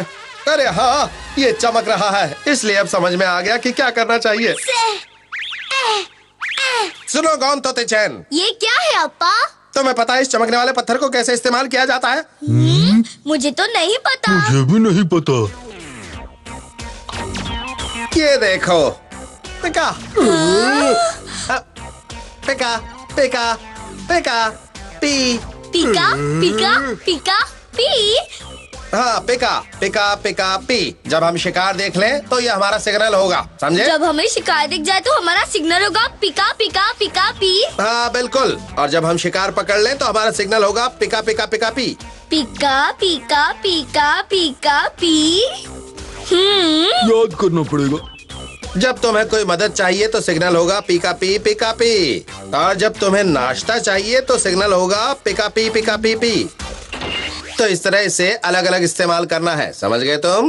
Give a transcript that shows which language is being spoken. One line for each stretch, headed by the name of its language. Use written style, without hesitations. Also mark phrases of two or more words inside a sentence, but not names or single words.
Hindi: अरे हाँ, ये चमक रहा है, इसलिए अब समझ में आ गया कि क्या करना चाहिए। सुनो गॉन तोते चैन, ये क्या है अप्पा? तुम्हें पता है इस चमकने वाले पत्थर को कैसे इस्तेमाल किया जाता है? मुझे तो नहीं पता। मुझे भी नहीं पता। ये देखो, पिका पिका पिका पिका पी। पिका पिका पिका पी। हाँ, पिका पिका पिका पी। जब हम शिकार देख लें तो ये हमारा सिग्नल होगा, समझे? जब हमें शिकार दिख जाए तो हमारा सिग्नल होगा पिका पिका पिका पी। हाँ बिल्कुल। और जब हम शिकार पकड़ लें तो हमारा सिग्नल होगा पिका पिका पिका पी। पिका पिका पिका पिका पी। याद करना पड़ेगा। जब तुम्हें कोई मदद चाहिए तो सिग्नल होगा पिका पी पिका पी। और जब तुम्हें नाश्ता चाहिए तो सिग्नल होगा पिका पी पिका पी पी। तो इस तरह इसे अलग अलग इस्तेमाल करना है, समझ गए तुम?